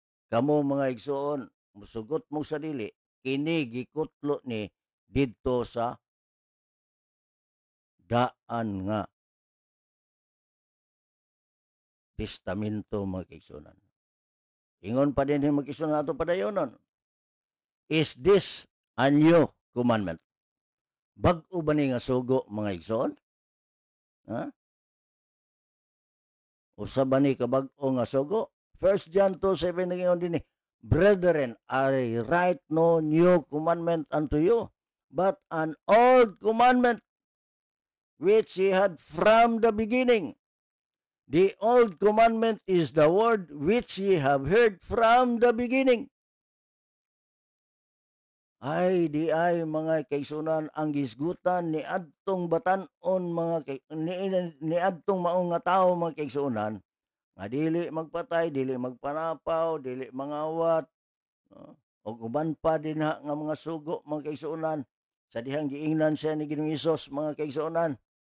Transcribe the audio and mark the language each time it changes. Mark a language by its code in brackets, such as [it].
[ceb] Kamo mga igsuon, musugot mo sa dili, kini gikutlo ni didto sa daan nga testamento mga kaigsuonan. Ingon pa din mga kaigsuonan ato padayonon, [en] is this a new commandment? [ceb] Bag-o ba ni nga sugo mga igsoon? Ha? Usa ba ni kabag-o nga sugo? [en] 1 John 2:7 [ceb] nagingon din ni, [en] brethren, I write no new commandment unto you, but an old commandment which ye had from the beginning. The old commandment is the word which ye have heard from the beginning. [ceb] Ay, di ay mga kaigsuonan ang gisgutan ni adtong batan-on mga ni adtong maong nga tawo mga kaigsuonan nga dili magpatay, dili magpanapaw, dili mangawat, no? Og uban pa din nga mga sugo mga kaigsuonan sa dihang giingnan siya ni Ginoong Hesus mga kaigsuonan.